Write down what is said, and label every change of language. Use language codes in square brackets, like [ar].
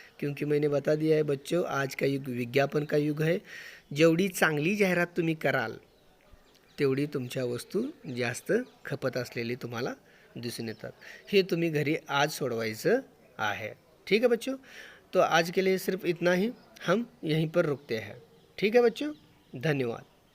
[hi] क्योंकि मैंने बता दिया है बच्चों, आज का युग विज्ञापन का युग है। [mr] जेवढी चांगली जाहिरात तुम्ही कराल तेवढी तुमच्या वस्तू जास्त खपत असलेली तुम्हाला दिसून येतात। हे तुम्ही घरी आज सोडवायचं आहे। [hi] ठीक है बच्चों, तो आज के लिए सिर्फ इतना ही, हम यहीं पर रुकते हैं। ठीक है बच्चों, धन्यवाद।